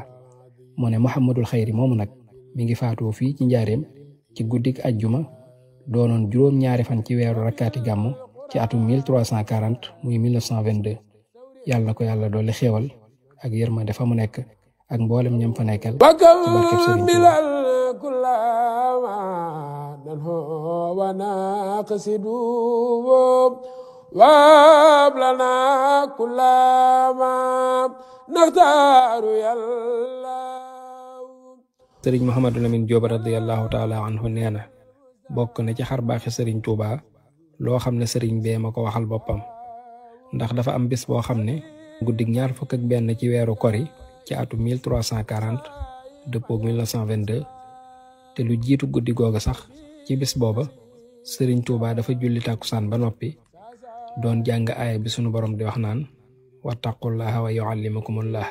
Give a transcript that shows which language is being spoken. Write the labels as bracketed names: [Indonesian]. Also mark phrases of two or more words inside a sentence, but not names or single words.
[Wolof] mu ne Muhammadul Xayri moomu nag mi ngi faatoo fii ci njaareem ci guddik ajjuma doonoon juróom-ñaari fan ci weeru rakkaati gàmmu ci atum 1340 muy 1922. yàlla na ko yàlla doole xéewal ak yërmande fa mu nekk ak mboolem ñam fa nekkal ci barkeb Sëriñ Tuubaa. [Arabic] ننهو ونقصد وهب لنا كل ما نختار يا الله. [Wolof] sëriñ Mouhamadou Lamine Diop [Arabic] رضي الله تعالى عنه [Wolof] nee na bokk na ci xar baaxi sëriñ Touba loo xam ne sëriñ bee ma ko waxal boppam, ndax dafa am bis boo xam ne guddig 21 ci weeru kori ci atu 1340 dëppoog 1922 te lu jiitu guddi googu sax ci bis booba sëriñ Touba dafa julli tàkkusaan ba noppi doon jàng aaya bi sunu borom di wax naan [Arabic] واتقوا الله ويعلمكم الله.